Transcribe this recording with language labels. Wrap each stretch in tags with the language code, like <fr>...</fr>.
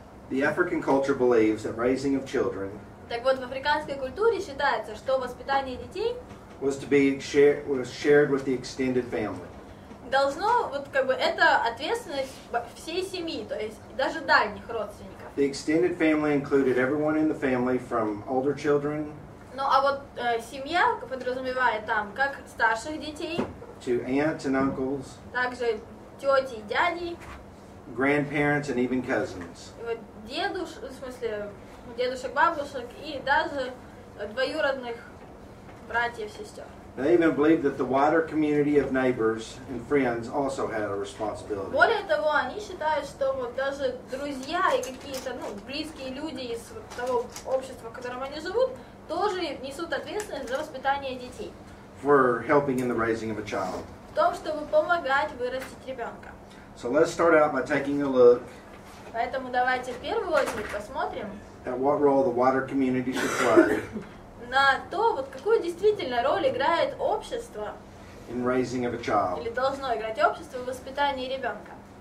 <en>The African culture believes that raising of children</en> <ru>Так вот, в африканской культуре считается, что воспитание детей</ru> <en>was shared with the extended family.</en> <ru>должно, вот как бы, это ответственность всей семьи, то есть даже дальних родственников.</ru> <en>The extended family included everyone in the family from older children</en> <ru>Ну а вот семья подразумевает там как старших детей,</ru> <en>to aunts and uncles,</en> <ru>также тети и дяди,</ru> <en>grandparents, and even cousins.</en> <ru>и вот в смысле дедушек, бабушек и даже двоюродных братьев, сестер.</ru> <en>They even believed that the wider community of neighbors and friends also had a responsibility.</en> <ru>Более того, они считают, что вот даже друзья и какие-то близкие люди из вот того общества, в котором они живут, тоже несут ответственность за воспитание детей.</ru> <en>For helping in the raising of a child.</en> <ru>В том, чтобы помогать вырастить ребенка.</ru> <en>So let's start out by taking a look</en> <ru>Поэтому давайте в первую очередь посмотрим</ru> <en>at what role the wider community should play</en> <ru>на то, вот какую действительно роль играет общество</ru> <en>in raising of a child.</en> <ru>или должно играть общество в воспитании ребенка.</ru>